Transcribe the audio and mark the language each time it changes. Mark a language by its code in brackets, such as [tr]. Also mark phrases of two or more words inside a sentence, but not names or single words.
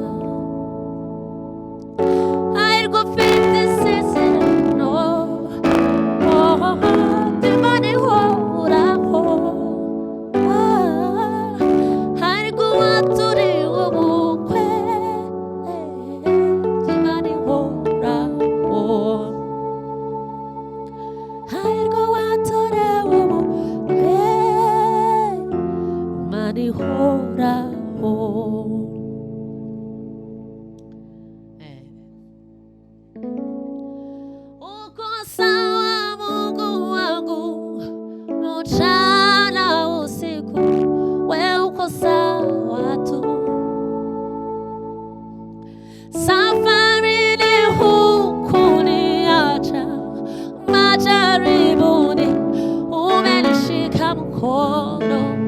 [rw] Hahirwa ufite isezerano ry'Imana ihoraho, hahirwa uwatureho ubukwe bw'Imana ihoraho, hahirwa uwatureho ubukwe bw'Imana ihoraho. [sw] Uko sawa Mungu wangu mchana usiku, wewe uko sawa tu. Safarini hukuniacha, majaribuni umenishika mkono.